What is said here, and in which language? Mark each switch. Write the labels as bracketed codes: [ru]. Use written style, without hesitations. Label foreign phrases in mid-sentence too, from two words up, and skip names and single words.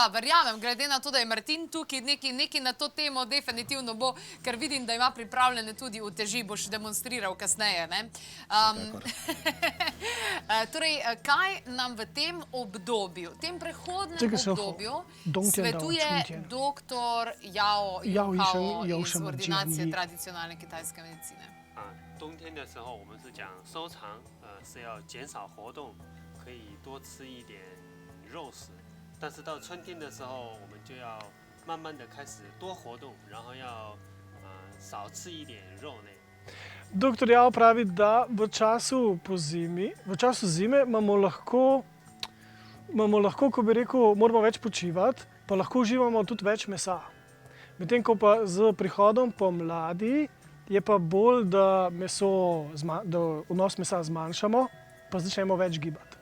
[sl] verjamem, glede na to, da je Martin tukaj, nekaj na to temo definitivno bo, ker vidim, da ima pripravljene tudi uteži, boš demonstriral kasneje, ne? Torej, kaj nam v tem obdobju, v tem prehodnem obdobju svetuje dr. Yao Junhao iz ordinacije tradicionalne kitajske medicine? [zh] 冬天的时候我们是讲收藏，是要减少活动，可以多吃一点肉食。但是到春天的时候，我们就要慢慢的开始多活动，然后要少吃一点肉类。 [sl] Dr. Yao pravi, da v času zime imamo lahko, ko bi rekel, moramo več počivati, pa lahko uživamo tudi več mesa. Medtem ko pa z prihodom pomladi je pa bolj, da vnos mesa zmanjšamo, pa začnemo več gibati.